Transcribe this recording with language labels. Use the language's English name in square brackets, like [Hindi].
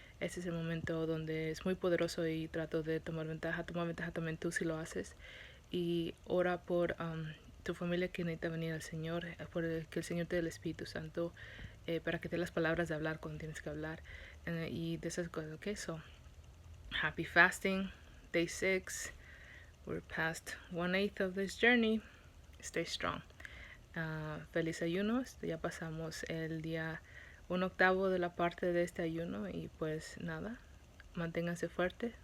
[Spanish] Este es el momento donde es muy poderoso, y trato de tomar ventaja también tú si lo haces, y ora por tu familia que necesita venir al Señor, por que el Señor te dé el Espíritu Santo, para que te dé las palabras de hablar cuando tienes que hablar, y de esas cosas. [English] Okay, so happy fasting, day 6. We're past 1/8 of this journey. Stay strong. [Spanish] Feliz ayuno. Ya pasamos el día 1/8 de la parte de este ayuno, y pues nada, manténganse fuertes.